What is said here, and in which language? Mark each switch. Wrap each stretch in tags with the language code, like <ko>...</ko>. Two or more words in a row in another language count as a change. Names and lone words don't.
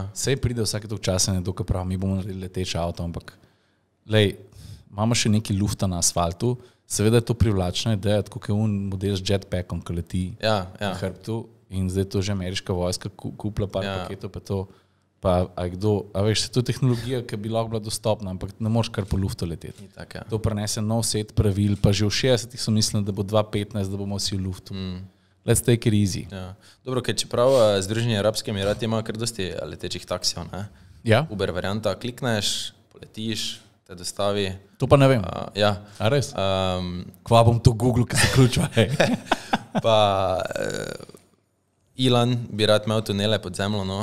<sl>Sej pride vsake toliko časa, ne dokaj prav, mi bomo naredili leteče avto, ampak lej, imamo še nekaj lufta na asfaltu, seveda je to privlačna ideja, tako je model z jetpackom, ki leti Ja. na hrbtu in zdaj to že ameriška vojska kupila par paketov, pa to, pa veš, to je tehnologija, ki bi lahko bila dostopna, ampak ne moreš kar po luftu leteti. Itak, ja. To prenese nov set pravil, pa že v 60-ih so mislili, da bo 2015, da bomo vsi v luftu.</sl> <en>Let's take it easy.</en> <sl>Ja. Dobro, ker čeprav Združeni arabski emirati imajo kar dosti letečih taksijev, ne? Ja? Uber varianta, klikneš, poletiš, te dostavi. To pa ne vem. Ja. A res? Kva bom to Google, ki se ključva. Pa Elon bi rad imel tunele pod zemljo, no.</sl>